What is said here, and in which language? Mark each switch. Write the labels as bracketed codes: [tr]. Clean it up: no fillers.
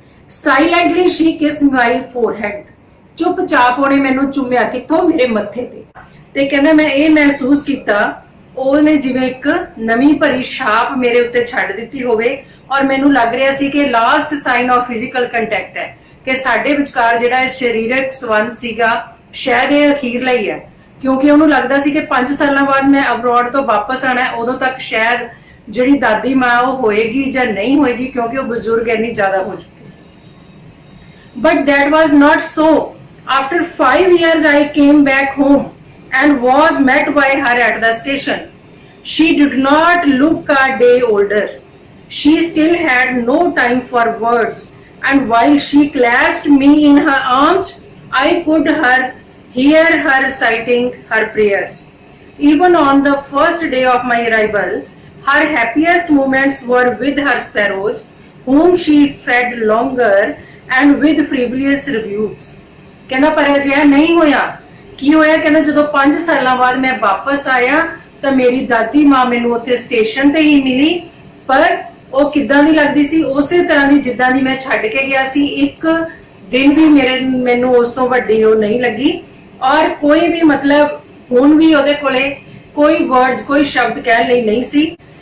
[en] silently she kissed my forehead, [pa] ਚੁੱਪਚਾਪ ਉਹਨੇ ਮੈਨੂੰ ਚੁੰਮਿਆ, ਕਿੱਥੋਂ, ਮੇਰੇ ਮੱਥੇ ਤੇ ਕਹਿੰਦਾ ਮੈਂ ਇਹ ਮਹਿਸੂਸ ਕੀਤਾ ਉਹਨੇ ਜਿਵੇਂ ਇੱਕ ਨਵੀਂ ਭਰੀ ਛਾਪ ਮੇਰੇ ਉੱਤੇ ਛੱਡ ਦਿੱਤੀ ਹੋਵੇ, ਔਰ ਮੈਨੂੰ ਲੱਗ ਰਿਹਾ ਸੀ ਕਿ [en] last sign of physical contact [pa] ਹੈ, ਕਿ ਸਾਡੇ ਵਿਚਕਾਰ ਜਿਹੜਾ ਇਹ ਸਰੀਰਕ ਸੰਬੰਧ ਸੀਗਾ ਸ਼ਾਇਦ ਇਹ ਅਖੀਰਲਾ ਹੀ ਹੈ, ਕਿਉਂਕਿ ਉਹਨੂੰ ਲੱਗਦਾ ਸੀ ਕਿ 5 ਸਾਲਾਂ ਬਾਅਦ ਮੈਂ ਅਬਰੋਡ ਤੋਂ ਵਾਪਸ ਆਣਾ, ਉਦੋਂ ਤੱਕ ਸ਼ਾਇਦ ਜਿਹੜੀ ਦਾਦੀ ਮਾਂ ਉਹ ਹੋਏਗੀ ਜਾਂ ਨਹੀਂ ਹੋਏਗੀ, ਕਿਉਂਕਿ ਉਹ ਬਜ਼ੁਰਗ ਇੰਨੀ ਜ਼ਿਆਦਾ ਹੋ ਚੁੱਕੀ ਸੀ। [en] But that was not so. After 5 years I came back home and was met by her at the station. She did not look a day older. She still had no time for words, and while she clasped me in her arms, I could hear her reciting her prayers. Even on the first day of my arrival, her happiest moments were with her sparrows, whom she fed longer and with frivolous rebukes. [pa] ਕਹਿੰਦਾ ਪਰ ਅਜਿਹਾ ਨਹੀਂ ਹੋਇਆ। ਕੀ ਹੋਇਆ? ਕਹਿੰਦਾ ਜਦੋਂ 5 ਸਾਲਾਂ ਬਾਅਦ ਮੈਂ ਵਾਪਸ ਆਇਆ ਤਾਂ ਮੇਰੀ ਦਾਦੀ ਮਾਂ ਮੈਨੂੰ ਉੱਥੇ ਸਟੇਸ਼ਨ ਤੇ ਹੀ ਮਿਲੀ, ਪਰ ਉਹ ਕਿੱਦਾਂ ਦੀ ਲੱਗਦੀ ਸੀ, ਉਸੇ ਤਰ੍ਹਾਂ ਦੀ ਜਿੱਦਾਂ ਦੀ ਮੈਂ ਛੱਡ ਕੇ ਗਿਆ ਸੀ। ਇੱਕ ਦਿਨ ਵੀ ਮੈਨੂੰ ਉਸ ਤੋਂ ਵੱਡੀ ਉਹ ਨਹੀਂ ਲੱਗੀ, ਔਰ ਕੋਈ ਵੀ ਮਤਲਬ ਹੁਣ ਵੀ ਉਹਦੇ ਕੋਲੇ ਕੋਈ ਵਰਡਸ, ਕੋਈ ਸ਼ਬਦ ਕਹਿਣ ਲਈ ਨਹੀਂ ਸੀ।